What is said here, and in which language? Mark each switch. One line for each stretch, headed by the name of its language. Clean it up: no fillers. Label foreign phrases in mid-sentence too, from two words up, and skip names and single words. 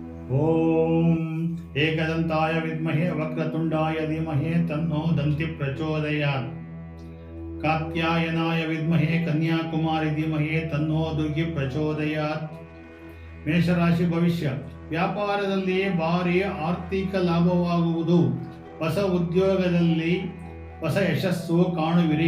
Sanskrit: ಓಂ ಏಕದಂತಾಯ ವಿದ್ಮಹೇ ವಕ್ರತುಂಡಾಯ ಧೀಮಹಿ ತನ್ನೋ ದಂತಿ ಪ್ರಚೋದಯಾತ್. ಕಾತ್ಯಾಯನಾಯ ವಿದ್ಮಹೇ ಕನ್ಯಾಕುಮಾರಿ ಧೀಮಹಿ ತನ್ನೋ ದುರ್ಗಿ ಪ್ರಚೋದಯಾತ್.
Kannada: ಮೇಷರಾಶಿ ಭವಿಷ್ಯ. ವ್ಯಾಪಾರದಲ್ಲಿ ಭಾರಿ ಆರ್ಥಿಕ ಲಾಭವಾಗುವುದು. ಹೊಸ ಉದ್ಯೋಗದಲ್ಲಿ ಹೊಸ ಯಶಸ್ಸು ಕಾಣುವಿರಿ.